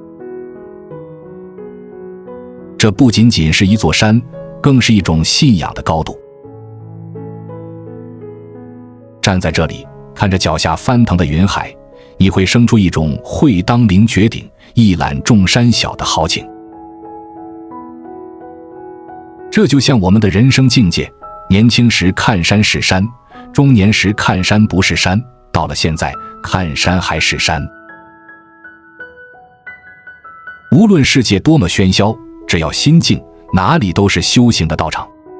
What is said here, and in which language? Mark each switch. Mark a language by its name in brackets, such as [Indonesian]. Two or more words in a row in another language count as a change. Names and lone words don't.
[Chinese] 這不僅僅是一座山，更是一種信仰的高度。站在這裡，看着腳下翻騰的雲海，你會生出一種會當凌絕頂，一覽眾山小的豪情。這就像我們的人生境界，年輕時看山是山，中年時看山不是山，到了現在看山還是山。無論世界多麼喧囂，只要心靜，哪裡都是修行的道場。